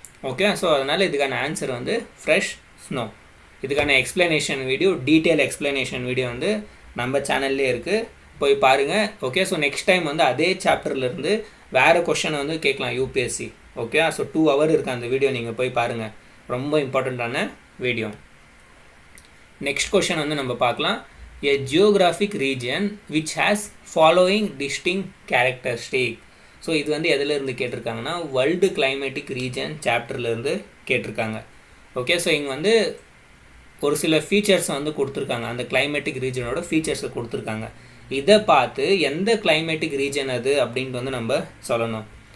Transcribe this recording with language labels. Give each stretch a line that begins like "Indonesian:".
Tamil: Okay, so அதனால் இதுக்கான answer வந்து ஃப்ரெஷ் ஸ்னோ. இதுக்கான explanation video, detail explanation video வந்து நம்ம சேனல்லே இருக்குது, போய் பாருங்கள். ஓகே, ஸோ நெக்ஸ்ட் டைம் வந்து அதே சாப்டர்லேருந்து வேறு கொஷனை வந்து கேட்கலாம் யூபிஎஸ்சி. ஓகே, ஸோ 2 hour இருக்குது அந்த வீடியோ, நீங்கள் போய் பாருங்கள். ரொம்ப இம்பார்ட்டண்ட்டான வீடியோ. நெக்ஸ்ட் கொஷன் வந்து நம்ம பார்க்கலாம்.
English: A geographic region which has following distinct characteristic.
Tamil: So இது வந்து எதிலேருந்து கேட்டிருக்காங்கன்னா வேர்ல்டு கிளைமேட்டிக் ரீஜன் சாப்டர்லேருந்து கேட்டிருக்காங்க. ஓகே, ஸோ இங்கே வந்து ஒரு சில ஃபீச்சர்ஸை வந்து கொடுத்துருக்காங்க. அந்த கிளைமேட்டிக் ரீஜனோட ஃபீச்சர்ஸை கொடுத்துருக்காங்க. இதை பார்த்து எந்த கிளைமேட்டிக் ரீஜன் அது அப்படின்ட்டு வந்து நம்ம சொல்லணும்.